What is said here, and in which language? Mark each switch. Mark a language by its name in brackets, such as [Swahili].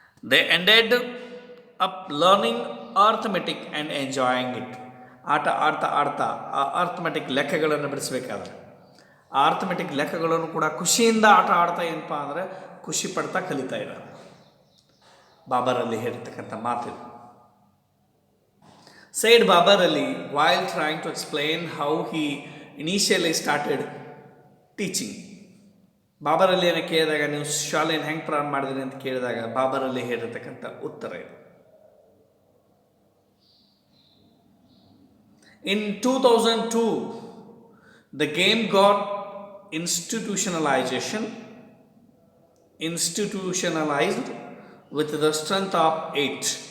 [English] They ended up learning arithmetic and enjoying it. [Kannada] ಆಟ ಆಡ್ತಾ ಆಡ್ತಾ ಆ ಅರ್ಥಮೆಟಿಕ್ ಲೆಕ್ಕಗಳನ್ನು ಬಿಡಿಸ್ಬೇಕಾದ್ರೆ ಆ ಅರ್ಥಮೆಟಿಕ್ ಲೆಕ್ಕಗಳನ್ನು ಕೂಡ ಖುಷಿಯಿಂದ ಆಟ ಆಡ್ತಾ ಏನಪ್ಪ ಅಂದರೆ ಖುಷಿ ಪಡ್ತಾ ಕಲಿತಾ ಇದ್ದಾರೆ. ಬಾಬರ್ ಅಲಿ ಹೇಳಿರ್ತಕ್ಕಂಥ ಮಾತಿದೆ. [English] Said Babar Ali while trying to explain how he initially started teaching. [Kannada] Babur ಅಲಿಯನ್ನು ಕೇಳಿದಾಗ, ನೀವು ಶಾಲೆಯನ್ನು ಹೆಂಗೆ ಪ್ರಾರಂಭ ಮಾಡಿದ್ರಿ ಅಂತ ಕೇಳಿದಾಗ ಬಾಬರ್ ಅಲಿ ಹೇಳಿರ್ತಕ್ಕಂಥ ಉತ್ತರ ಇದು. [English] In 2002, the game got institutionalization institutionalized with the strength of 8.